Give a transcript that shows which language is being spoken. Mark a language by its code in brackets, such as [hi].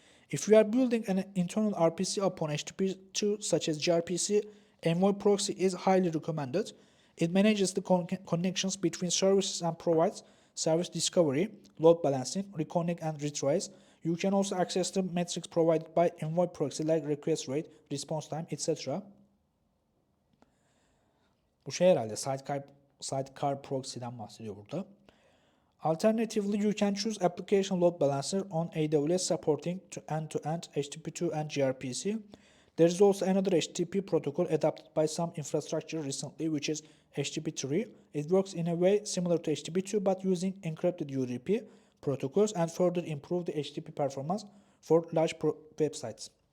[en] If you are building an internal RPC upon HTTP2 such as gRPC, Envoy proxy is highly recommended. It manages the connections between services and provides service discovery, load balancing, reconnect and retries. You can also access the metrics provided by Envoy proxy like request rate, response time, etc. [tr] Bu şey herhalde sidecar proxy'den bahsediyor burada. [en] Alternatively, you can choose application load balancer on AWS supporting to end-to-end HTTP2 and gRPC. There is also another HTTP protocol adapted by some infrastructure recently, which is HTTP3. It works in a way similar to HTTP2 but using encrypted UDP protocols and further improve the HTTP performance for large websites.